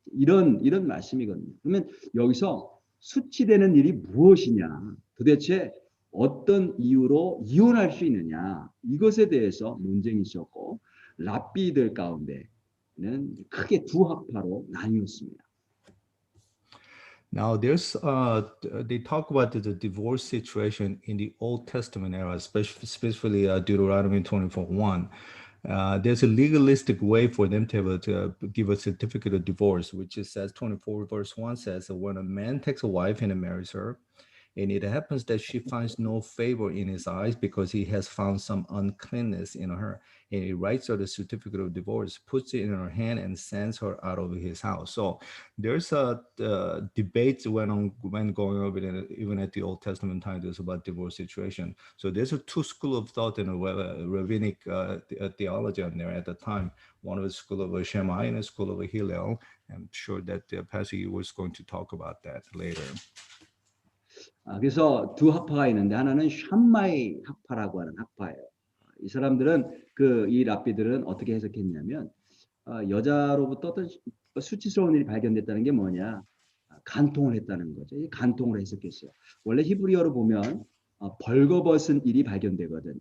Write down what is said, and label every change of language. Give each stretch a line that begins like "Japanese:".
Korean: 이런 말씀이거든요. 그러면 여기서 수치되는 일이 무엇이냐? 도대체 어떤 이유로 이혼할 수 있느냐? 이것에 대해서 논쟁이 있었고 랍비들 가운데는 크게 두 학파로 나뉘었습니다.
English: Now, they talk about the divorce situation in the Old Testament era, especially Deuteronomy 24:1. There's a legalistic way for them to give a certificate of divorce, which is says 24 verse 1 says that when a man takes a wife and marries her, and it happens that she finds no favor in his eyes because he has found some uncleanness in her, and he writes her the certificate of divorce, puts it in her hand, and sends her out of his house. So there's a debate when going over it, even at the Old Testament time, there's about divorce situation. So there's a two school of thought in a rabbinic theology on there at the time. One was school of Shammai and a school of Hillel. I'm sure that Pastor Yu was going to talk about that later.
Korean: 그래서 두 학파가 있는데 하나는 샴마이 학파라고 하는 학파예요. 이 사람들은 이 랍비들은 어떻게 해석했냐면 여자로부터 어떤 수치스러운 일이 발견됐다는 게 뭐냐? 간통을 했다는 거죠. 이 간통을 해석했어요. 원래 히브리어로 보면 벌거벗은 일이 발견되거든.